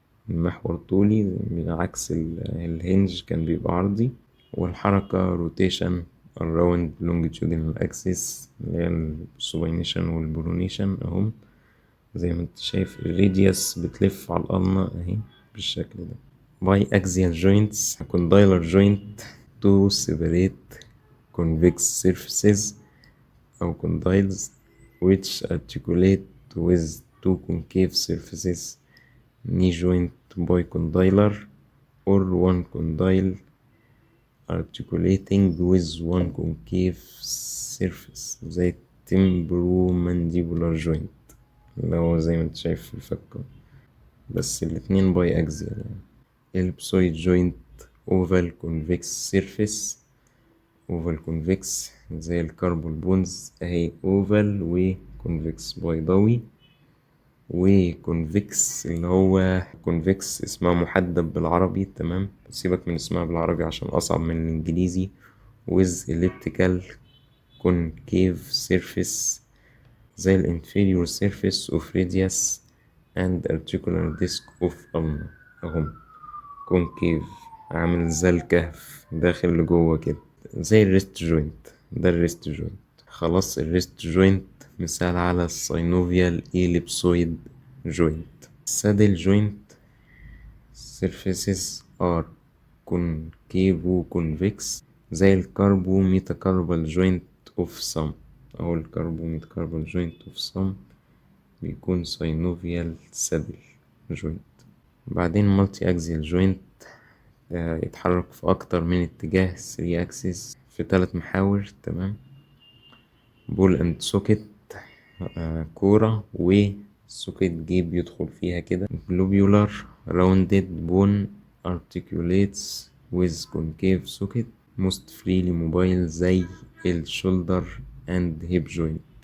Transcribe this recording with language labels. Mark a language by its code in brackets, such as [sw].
[ar] المحور طولي عكس الهنج كان بيبقى عرضي، والحركة [en] rotation around longitudinal axis [ar] اللي هي السوبينيشن والبرونيشن اهم. زي ما انت شايف الراديوس بتلف على القلنة اهي بالشكل ده. [en] Biaxial joints condylar joint to separate convex surfaces أو condyles which articulate with two concave surfaces. knee joint bicondylar or one condyle articulating with one concave surface زي temporomandibular joint [ar] اللي هو زي ما انت شايف في الفكة، بس الاتنين باي اكزيال يعني. [en] ellipsoid joint oval convex [ar] surface oval convex زي الكاربون بونز اهي oval و convex بيضاوي، وكونفكس اللي هو كونفكس اسمها محدب بالعربي، تمام. سيبك من اسمها بالعربي عشان أصعب من الإنجليزي. [en] with elliptical concave surface زي ال inferior surface of radius and articular disc of ulna أهم. [ar] concave عامل زي الكهف داخل لجوه كده زي الريست جوينت، ده الريست جوينت. خلاص الريست جوينت مثال على الساينوفيال إيليبسويد joint. [en] saddle joint surfaces are concave و convex زي الكاربو ميتاكاربال joint of some أو الكاربو ميتاكاربال joint of some بيكون synovial saddle joint. [ar] بعدين [en] multi axial joint [ar] يتحرك في أكتر من اتجاه 3 axis في 3 محاور، تمام. بول اند سوكت كورة وسوكت جيب يدخل فيها كده. [en] globular rounded bone articulates with concave socket most freely mobile زي shoulder and hip joint.